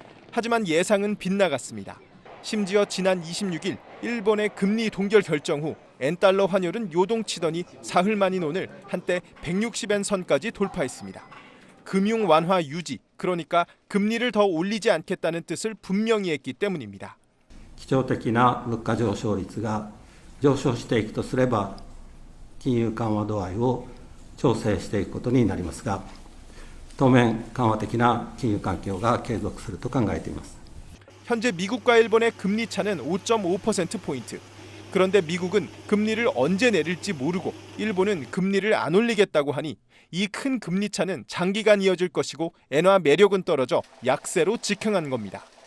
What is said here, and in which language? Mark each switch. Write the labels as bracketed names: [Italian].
[Korean] 하지만 예상은 빗나갔습니다. 심지어 지난 26일 일본의 금리 동결 결정 후 엔달러 환율은 요동치더니 사흘 만인 오늘 한때 160엔 선까지 돌파했습니다. 금융 완화 유지, 그러니까 금리를 더 올리지 않겠다는 뜻을 분명히 했기 때문입니다. [Japanese] 基調的な物価上昇率が上昇していくとすれば金融緩和度合いを調整していくことになりますが当面緩和的な金融環境が継続すると考えています。 [Korean] 현재 미국과 일본의 금리 차는 5.5%포인트. 그런데 미국은 금리를 언제 내릴지 모르고 일본은 금리를 안 올리겠다고 하니 이 큰 금리 차는 장기간 이어질 것이고 엔화 매력은 떨어져 약세로 직행한 겁니다.